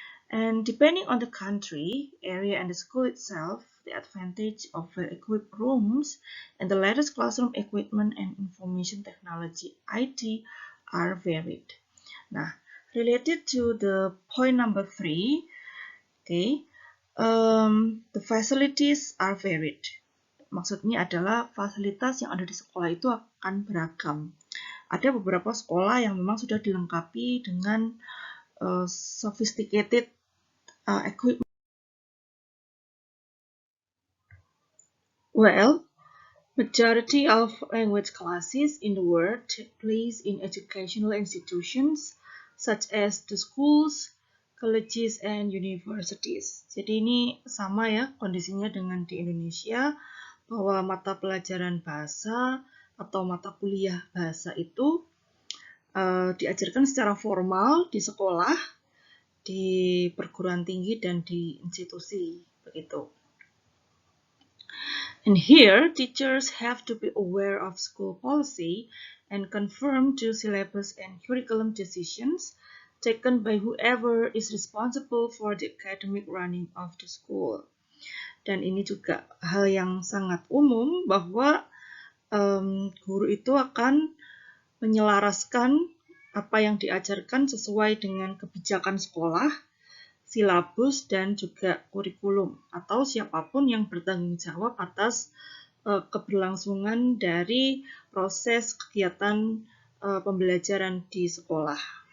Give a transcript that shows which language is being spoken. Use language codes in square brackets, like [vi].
[en] And depending on the country, area, and the school itself, the advantage of well-equipped rooms and the latest classroom equipment and information technology (IT) are varied. Nah, related to the point number 3, okay, the facilities are varied. [id] Maksudnya adalah fasilitas yang ada di sekolah itu akan beragam. Ada beberapa sekolah yang memang sudah dilengkapi dengan [en] sophisticated equipment. Well, majority of language classes in the world take place in educational institutions such as the schools, colleges and universities. [id] Jadi ini sama ya kondisinya dengan di Indonesia, bahwa mata pelajaran bahasa atau mata kuliah bahasa itu diajarkan secara formal di sekolah, di perguruan tinggi, dan di institusi, begitu. [en] And here, teachers have to be aware of school policy and conform to syllabus and curriculum decisions taken by whoever is responsible for the academic running of the school. [id] Dan ini juga hal yang sangat umum bahwa guru itu akan menyelaraskan apa yang diajarkan sesuai dengan kebijakan sekolah, silabus, dan juga kurikulum, atau siapapun yang bertanggung jawab atas keberlangsungan dari proses kegiatan pembelajaran di sekolah.